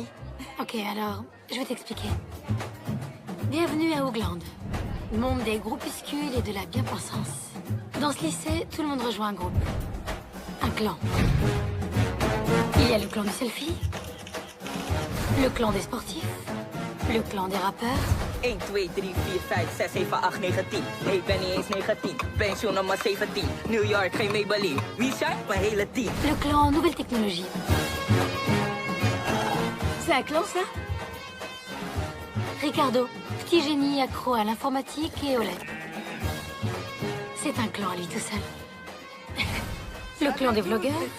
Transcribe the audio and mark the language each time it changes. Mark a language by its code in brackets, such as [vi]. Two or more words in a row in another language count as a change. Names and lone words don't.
[fr] Ok, alors, je vais t'expliquer. Bienvenue à Oakland, monde des groupuscules et de la bien-pensance. Dans ce lycée, tout le monde rejoint un groupe. Un clan. Il y a le clan du selfie, le clan des sportifs, le clan des rappeurs [nl] 1, 2, 3, 4, 5, 6, 7, 8, 9, 10. Nee, ik ben niet eens 19. Pensioen nog maar 17. New York, geen Maybelline. Misha, mijn hele team. [fr] Le clan Nouvelle Technologie. C'est un clan, ça? Ricardo, petit génie accro à l'informatique et aux lettres. C'est un clan à lui tout seul. Le clan des vlogueurs.